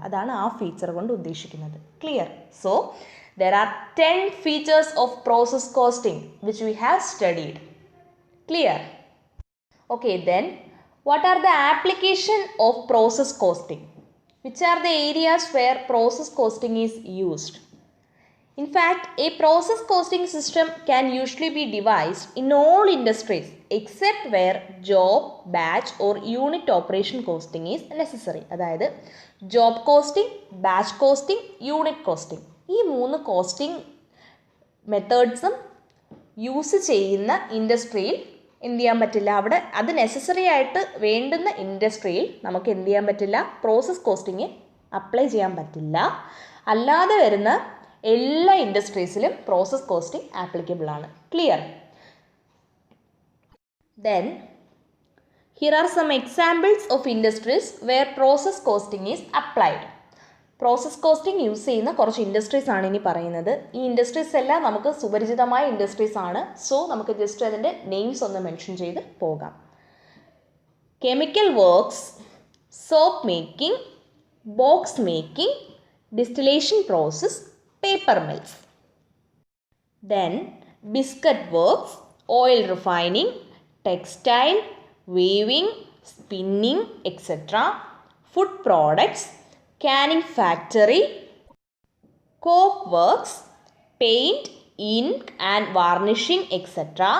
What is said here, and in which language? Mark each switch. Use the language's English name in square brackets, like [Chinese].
[Malayalam] അതാണ് ആ ഫീച്ചർ കൊണ്ട് ഉദ്ദേശിക്കുന്നത്. [English] Clear? So there are 10 features of process costing which we have studied. Clear? Okay, then what are the application of process costing? Which are the areas where process costing is used? In fact, a process costing system can usually be devised in all industries except where job, batch or unit operation costing is necessary. [Malayalam] അതായത് job costing, batch costing, unit costing, ഈ 3 costing മെത്തേഡ്സും use ചെയ്യുന്ന ഇൻഡസ്ട്രിയിൽ എന്ത് ചെയ്യാൻ പറ്റില്ല, അവിടെ അത് necessary ആയിട്ട് വേണ്ടുന്ന ഇൻഡസ്ട്രിയിൽ നമുക്ക് എന്ത് ചെയ്യാൻ പറ്റില്ല, പ്രോസസ് കോസ്റ്റിംഗ് അപ്ലൈ ചെയ്യാൻ പറ്റില്ല. അല്ലാതെ വരുന്ന എല്ലാ ഇൻഡസ്ട്രീസിലും പ്രോസസ് കോസ്റ്റിംഗ് ആപ്ലിക്കബിൾ ആണ്. Clear? [English] Then here are some examples of industries where process costing is applied. [Malayalam] Process costing use ചെയ്യുന്ന കുറച്ച് ഇൻഡസ്ട്രീസ് ആണ് ഇനി പറയുന്നത്. ഈ ഇൻഡസ്ട്രീസ് എല്ലാം നമുക്ക് സുപരിചിതമായ ഇൻഡസ്ട്രീസ് ആണ്. സോ നമുക്ക് ജസ്റ്റ് അതിൻ്റെ നെയിംസ് ഒന്ന് മെൻഷൻ ചെയ്ത് പോകാം. Chemical works, soap making, box making, distillation process, paper mills. [English] Then biscuit works, oil refining, textile, weaving, spinning, etc. Food products, canning factory, coke works, paint, ink and varnishing, etc.